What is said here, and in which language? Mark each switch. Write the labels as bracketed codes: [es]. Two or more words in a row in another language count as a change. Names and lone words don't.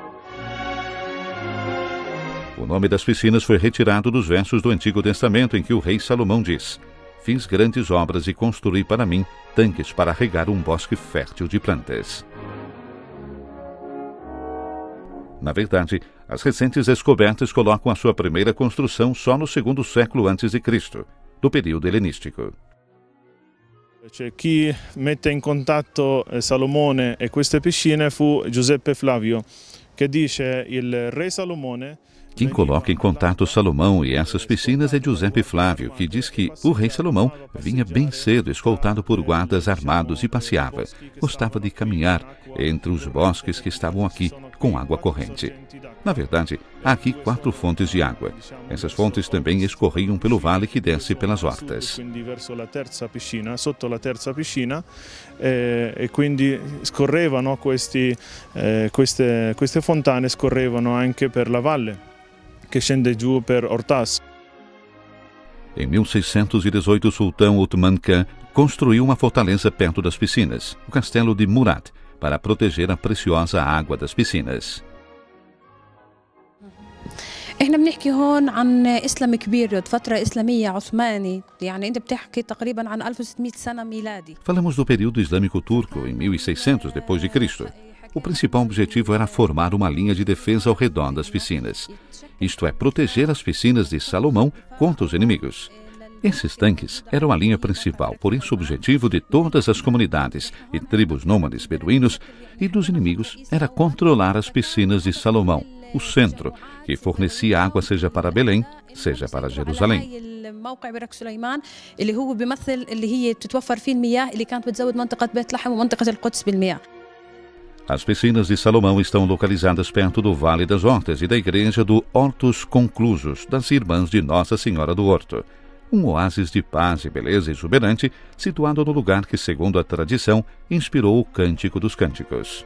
[pt] O nome das piscinas foi retirado dos versos do Antigo Testamento em que o rei Salomão diz: "Fiz grandes obras e construí para mim tanques para regar um bosque fértil de plantas." Na verdade, as recentes descobertas colocam a sua primeira construção só no 2º século a.C. do período helenístico. [it] Chi mette in contatto Salomone e queste piscine fu Giuseppe Flavio, che dice il re Salomone. [pt] Quem coloca em contato Salomão e essas piscinas é Giuseppe Flávio, que diz que o rei Salomão vinha bem cedo, escoltado por guardas armados e passeava. Gostava de caminhar entre os bosques que estavam aqui, com água corrente. Na verdade, há aqui 4 fontes de água. Essas fontes também escorriam pelo vale que desce pelas hortas. [it] Sotto la terza piscina, e quindi scorrevano queste fontane scorrevano anche per la valle che scende giù per Ortas. [pt] Em 1618, o sultão Uthman Khan construiu uma fortaleza perto das piscinas, o castelo de Murat, para proteger a preciosa água das piscinas. [ar] احنا بنحكي هون عن اسلام كبير فتره اسلاميه عثماني يعني انت بتحكي تقريبا عن 1600 سنه ميلادي. [pt] Falamos do período islâmico turco em 1600 depois de Cristo. O principal objetivo era formar uma linha de defesa ao redor das piscinas. Isto é, proteger as piscinas de Salomão contra os inimigos. Esses tanques eram a linha principal, por isso o objetivo de todas as comunidades e tribos nômades beduínos e dos inimigos era controlar as piscinas de Salomão, o centro, que fornecia água seja para Belém, seja para Jerusalém. [ar] موقع برك سليمان اللي هو بيمثل اللي هي تتوفر فيه المياه اللي كانت بتزود منطقة بيت لحم ومنطقة القدس بالمياه. [pt] As piscinas de Salomão estão localizadas perto do Vale das Hortas e da igreja do Hortus Conclusos, das Irmãs de Nossa Senhora do Horto. Um oásis de paz e beleza exuberante, situado no lugar que, segundo a tradição, inspirou o Cântico dos Cânticos.